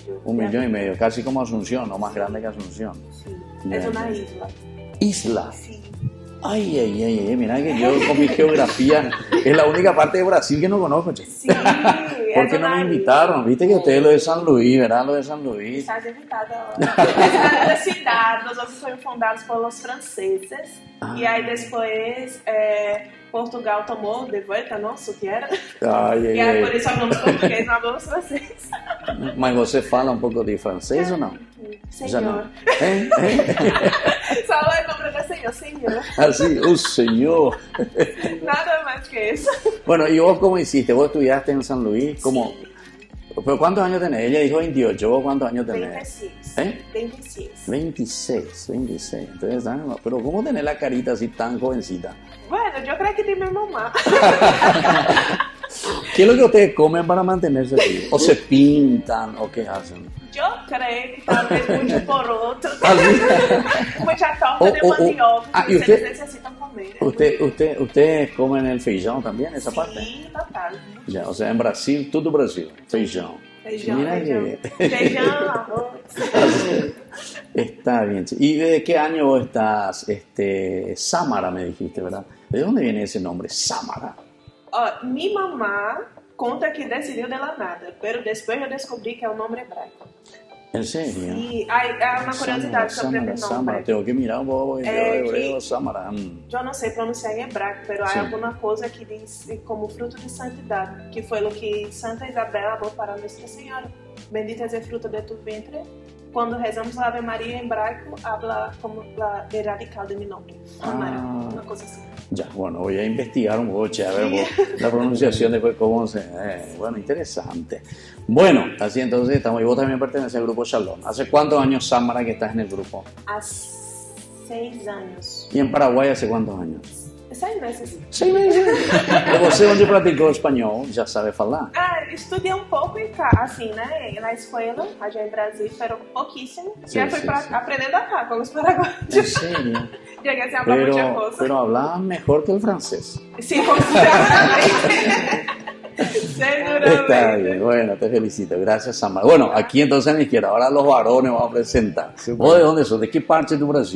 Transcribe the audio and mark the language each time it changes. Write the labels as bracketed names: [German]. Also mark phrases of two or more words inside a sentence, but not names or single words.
[Spanish] 1,5 millones, casi como Asunción, o más grande que Asunción. Sí. Ya, Es una ya. isla. Isla. Sí. Ay, mira que yo con mi geografía es la única parte de Brasil que no conozco, che. Sí. ¿Por es qué no una me isla. invitaron? Viste que ustedes lo de San Luis, ¿verdad? Lo de San Luis. Estás invitada. [Portuguese] Essa cidade, nós fomos fundados pelos franceses. E aí depois Portugal tomou de volta nosso que era. E aí por isso falamos português, não falamos francês. Mas você fala um pouco de francês ou não? Já não. Senhor. Só é como de senhor, senhor. [Spanish] Así, Señor. [Portuguese] Nada mais que isso. [Spanish] Bueno, ¿y vos cómo hiciste? ¿Vos estudiaste en San Luis? ¿Cómo? ¿Pero cuántos años tenés? Ella dijo 28. ¿Vos cuántos años tenés? 26. 26. 26. Entonces, pero ¿cómo tenés la carita así tan jovencita? Bueno, yo creo que de mi mamá. ¿Qué es lo que ustedes comen para mantenerse así? ¿O se pintan o qué hacen? Yo creo que tal vez mucho por otro. ¿Así? Mucha torta de mandioca. ¿Y usted, necesitan comer. ustedes comen el feijão también, esa parte? Sí, total. Ya, o sea, en Brasil, todo Brasil, feijão. Feijão, Mira feijão. que- Feijão, arroz. Está bien. ¿Y de qué año vos estás? Samara me dijiste, ¿verdad? ¿De dónde viene ese nombre, Samara? [Portuguese] Ó, [Spanish] mi mamá [Portuguese] conta que decidiu [Spanish] de la nada, pero [Portuguese] depois eu descobri que é um nome hebraico. [Spanish] ¿En serio? [Portuguese] E há uma curiosidade sobre Samara, esse Samara. nome. [Spanish] Tengo que mirar un poco hebreo, que- Samara. [Portuguese] Eu não sei pronunciar em hebraico, pero Sim. há alguma coisa que diz como fruto de santidade, que foi o que Santa Isabel falou para Nossa Senhora. [Spanish] Bendita es el fruto de tu vientre. Cuando rezamos la Ave María en hebraico, habla como el radical de mi nombre. Samara, una cosa así. Ya, bueno, voy a investigar un poco, che, a ver la pronunciación después cómo se... bueno, interesante. Bueno, así entonces estamos, y vos también perteneces al grupo Shalom. ¿Hace cuántos años, Samara, que estás en el grupo? [Portuguese] Há 6 anos. [Spanish] ¿Y en Paraguay hace cuántos años? 6 meses. 6 meses. [Portuguese] E você, onde praticou espanhol, já sabe falar? Ah, estudei um pouco em casa, assim, né? Na escola, allá em Brasil, pero pouquíssimo. [Spanish] Sí, [Portuguese] Já fui [Spanish] sí, sí. [Portuguese] aprendendo acá com os paraguaios. [Spanish] ¿En serio? Llegué a hablar mucha cosa. Pero hablabas mejor que el francés. Sí, seguramente. Está bien, bueno, te felicito. Gracias, Samara. Bueno, aquí entonces a mi izquierda, ahora los varones vamos a presentar. ¿Vos de dónde sos? ¿De qué parte de Brasil?